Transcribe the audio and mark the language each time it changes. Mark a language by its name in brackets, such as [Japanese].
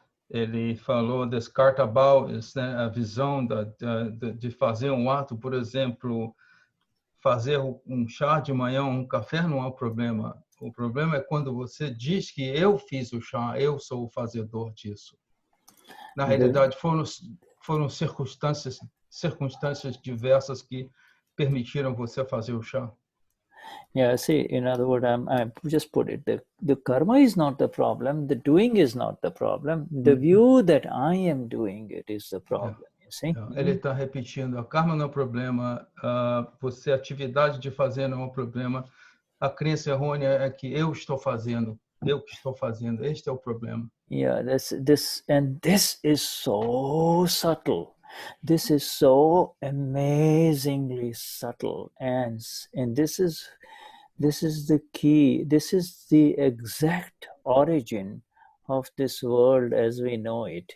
[Portuguese] Ele falou descarta baldes, né? A visão de fazer um ato, por exemplo, fazer um chá de manhã, um café, não é um problema. O problema é quando você diz que eu fiz o chá, eu sou o fazedor disso. Na realidade, foram circunstâncias diversas que permitiram você fazer o chá. [English] Yeah, see, in other words, I just put it, the karma is not the problem, the doing is not the problem, the view that I am doing it is the problem, you see? [Portuguese] Ele está repetindo, a karma não é o problema, a atividade de fazer não é o problema, a crença errônea é que eu que estou fazendo, este é o problema. [English] Yeah, this is so subtle. This is so amazingly subtle, and this is the key. This is the exact origin of this world as we know it.